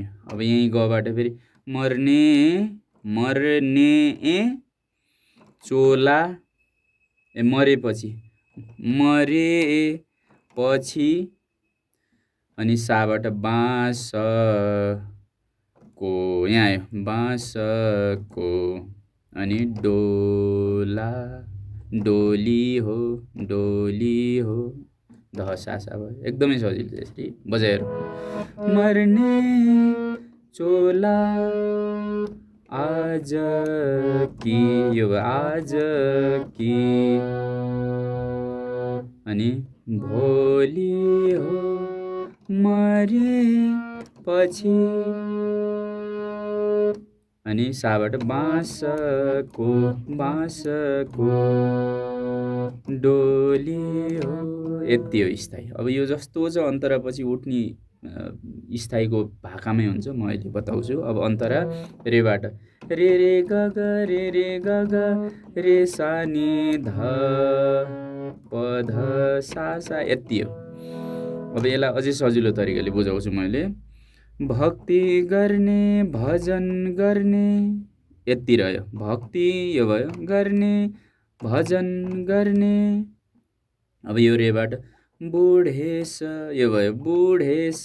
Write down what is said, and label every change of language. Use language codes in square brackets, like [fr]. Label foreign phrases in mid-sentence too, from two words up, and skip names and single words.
[ne] अब यहीँ गबाट फेरि मर्ने, मर्ने चोला मरेपछि, मरेपछि। अनि साबाट बाँसको यहाँ आयो, बाँसको। अनि डोला, डोली हो, डोली हो। ध सा सा भयो। एकदमै सजिलो छ यसरी बजाएर। मर्ने चोला आज कि, यो आज कि। अनि भोलि हो मरेपछि। अनि साबाट बाँसको, बाँसको डोली हो। यति हो स्थायी। अब यो जस्तो छ अन्तरापछि उठ्ने स्थायीको भाकामै हुन्छ, म अहिले बताउँछु। अब अन्तरा रेबाट रे रे ग ग रे रे ग ग रे सा नि ध प ध सा सा, यति हो। अब यसलाई अझै सजिलो तरिकाले बुझाउँछु मैले। भक्ति गर्ने भजन गर्ने, यति रह्यो। भक्ति यो भयो, गर्ने भजन गर्ने। अब यो रेबाट बुढेस यो भयो, बुढेस।